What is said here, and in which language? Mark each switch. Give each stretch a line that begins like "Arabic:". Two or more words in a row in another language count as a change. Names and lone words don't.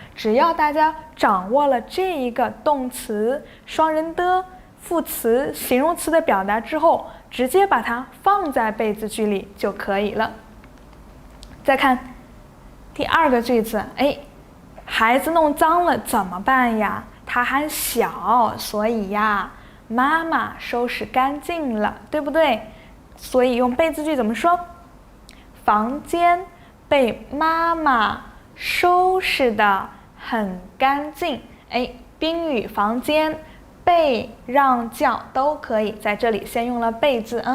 Chinese: 只要大家掌握了這一個動詞、雙人的、副詞、形容詞的表達之後，直接把它放在被字句裡就可以了。再看第二個句子，孩子弄髒了怎麼辦呀？他還小，所以呀，媽媽收拾乾淨了，對不對？所以用被字句怎麼說？房間被媽媽收拾得很乾淨。賓語房間、被、讓、叫都可以，在這裡先用了被字啊。